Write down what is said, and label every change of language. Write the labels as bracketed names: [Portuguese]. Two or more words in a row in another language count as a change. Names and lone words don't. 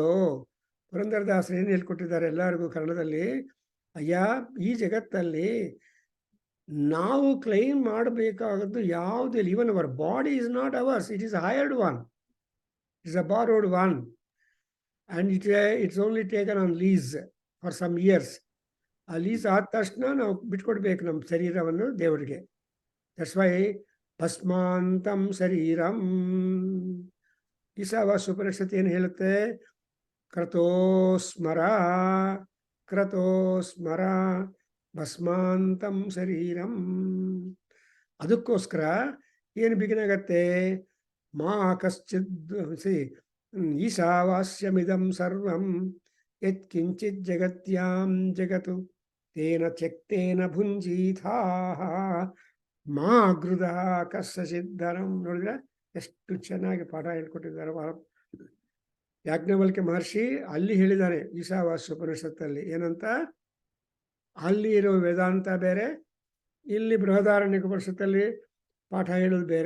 [Kannada] ಪುರಂದರದಾಸರು ಏನು ಹೇಳ್ಕೊಟ್ಟಿದ್ದಾರೆ ಎಲ್ಲರಿಗೂ ಕನ್ನಡದಲ್ಲಿ? ಅಯ್ಯ, ಈ ಜಗತ್ತಲ್ಲಿ ನಾವು ಕ್ಲೈಮ್ ಮಾಡಬೇಕಾಗದ್ದು ಯಾವುದಿಲ್ಲ. [English] Even our body is not ours, it is hired one, it is a borrowed one, and it's only taken on lease for some years. [Kannada] ಆ ಲೀಸ್ ಆದ ತಕ್ಷಣ ನಾವು ಬಿಟ್ಕೊಡ್ಬೇಕು ನಮ್ಮ ಶರೀರವನ್ನು ದೇವರಿಗೆ. [English] That's why [Sanskrit] ಭಸ್ಮಾಂತಂ ಶರೀರಂ. [Kannada] ಈಶಾವಾಸ್ಯ ಉಪನಿಷತ್ತು ಏನು ಹೇಳುತ್ತೆ? [Sanskrit] ಕ್ರತೋಸ್ಮರ ಕ್ರತೋಸ್ಮರ ಭಸ್ಮಾಂತಂ ಶರೀರಂ. [Kannada] ಅದಕ್ಕೋಸ್ಕರ ಏನು ಬಿಗಿನಾಗತ್ತೆ? [Sanskrit] ಮಾ ಕಶ್ಚಿದ್ ಈಶಾವಾಸ್ಯಮಿದಂ ಸರ್ವಂ ಯತ್ ಕಿಂಚಿತ್ ಜಗತ್ಯಾಂ ಜಗತ್ತು ತೇನ ತ್ಯಕ್ತೇನ ಭುಂಜೀಥಾಃ ಮಾ ಗೃಧಾ ಕಸ್ಯಚಿದ್ದರಂ. [Kannada] ನೋಡಿದ್ರೆ ಎಷ್ಟು ಚೆನ್ನಾಗಿ ಪಾಠ ಹೇಳ್ಕೊಟ್ಟಿದ್ದಾರೆ ಯಾಜ್ಞವಲ್ಕ್ಯ ಮಹರ್ಷಿ. ಅಲ್ಲಿ ಹೇಳಿದ್ದಾರೆ ಈಶಾವಾಸ್ಯ ಉಪನಿಷತ್ತಲ್ಲಿ ಏನಂತ? ಅಲ್ಲಿ ಇರೋ ವೇದಾಂತ ಬೇರೆ, ಇಲ್ಲಿ ಬೃಹದಾರಣ್ಯಕ ಉಪನಿಷತ್ತಲ್ಲಿ ಪಾಠ ಹೇಳೋದು ಬೇರೆ.